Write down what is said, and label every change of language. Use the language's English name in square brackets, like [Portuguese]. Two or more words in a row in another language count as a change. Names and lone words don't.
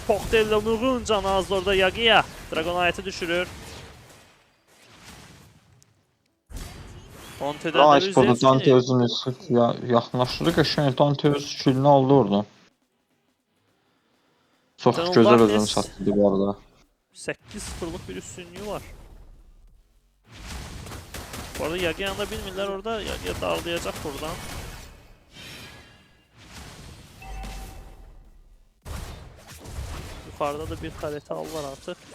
[Azerbaijani] Poktel ilə Nurgun canı azdı orada Yagiya. Dragonite'ı düşürür. Nice, burada Dante özünü yaxınlaşdırdı. Qəşəng Dante öz killini aldı oradan. Çox gözəl özünü satdı bu arada. 8-0'lık bir üstünlüğü var. Bu arada Yagiyan'ı da bilmirlər orada. Yagiya darlayacaq buradan. [Turkish] Yukarıda da bir karete aldılar artık.